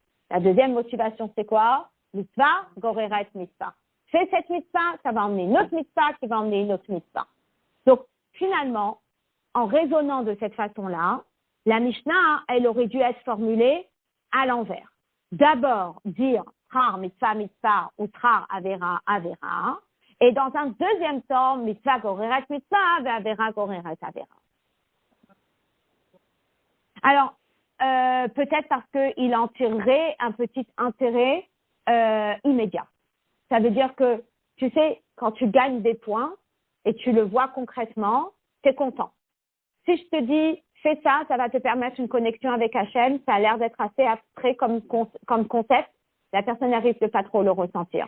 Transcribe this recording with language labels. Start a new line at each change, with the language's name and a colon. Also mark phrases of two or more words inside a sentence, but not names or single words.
French: La deuxième motivation, c'est quoi?
Hebrew: מצווה גוררת מצווה.
French: Fais cette mitzvah, ça va emmener une autre mitzvah qui va emmener une autre mitzvah. Donc, finalement, en raisonnant de cette façon-là, la Mishnah, elle aurait dû être formulée à l'envers. D'abord, dire
Hebrew: שכר מצווה מצווה
French: ou
Hebrew: שכר עבירה עבירה.
French: Et dans un deuxième temps,
Hebrew: מצווה גוררת מצווה, עבירה גוררת עבירה.
French: Alors, peut-être parce qu'il en tirerait un petit intérêt immédiat. Ça veut dire que, tu sais, quand tu gagnes des points et tu le vois concrètement, tu es content. Si je te dis, fais ça, ça va te permettre une connexion avec Hachem, ça a l'air d'être assez abstrait comme concept, la personne risque de pas trop le ressentir.